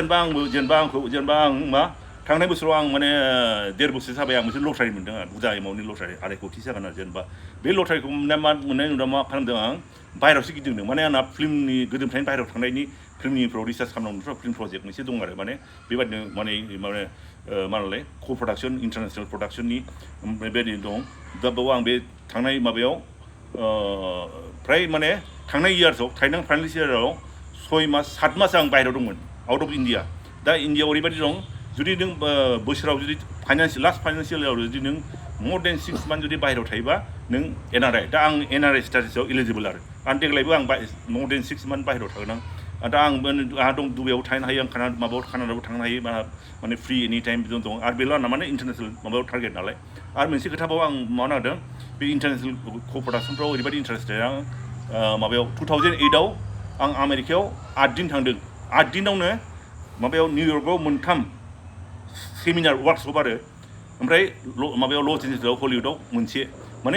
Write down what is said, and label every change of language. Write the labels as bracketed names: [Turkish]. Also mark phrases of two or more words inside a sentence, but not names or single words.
[Bodo] जेनेबा आं मा थांनाय बोसोराव आं माने 1.5 बोसोर जाबाय आं मोनसे लटारि मोन्दों आरो बुरजा एमाउन्टनि लटारि 2.5 कोटि जागोन आरो जेनेबा बे लटारिखौ मोननायनि उनाव मा खालामदों आं बाहेरायावसो गिदिंदों माने आंना फिल्मनि गोदोनिफ्रायनो बाहेरायाव थांनायनि फिल्मनिफ्राव रिसार्च खालामनांगौथ' [English] film project [Bodo] मोनसे दं आरो माने बेबायदिनो माने मा होनलाय [English] co production international production [Bodo] बेबायदि दं दा बेयाव आं बे थांनाय माबायाव फ्राय माने थांनाय इयार्सआव थांनाय [English] financial year [Bodo] 6 मास 7 मास आं बाहेरायाव दंमोन [English] out of India [Bodo] दा इन्डियाआव ओरैबायदि दं जुदि नों बोसोराव जुदि [English] last financial year [Bodo] जुदि नों [English] more than 6 months [Bodo] जुदि बाहेरायाव थायोबा नों NRI दा आं NRI स्टेटासआव इलिजिबल आरो देग्लायबो आं [English] more than 6 months [Bodo] बाहेरायाव थागोन आं दा आंहा दं दुबाइयाव थानो हायो आं कानाडायाव थांनो हायो माने [English] free any time [Bodo] दं आरो बेल' आंना माने इन्टारनेसनेल माबायाव टारगेट नालाय आरो मोनसे खोथाबाव आं मावनो नागिरदों बे [English] international co production [Bodo] ओरैबायदि इन्टारेस्टेड आं माबायाव 2008आव आं आमेरिकायाव 8 दिन थांदों 8 दिनावनो माबायाव निउयर्कआव 3 [English] seminar workshop [Bodo] आरो ओमफ्राय माबायाव लस एन्जेल्सआव हलिउडआव मोनसे माने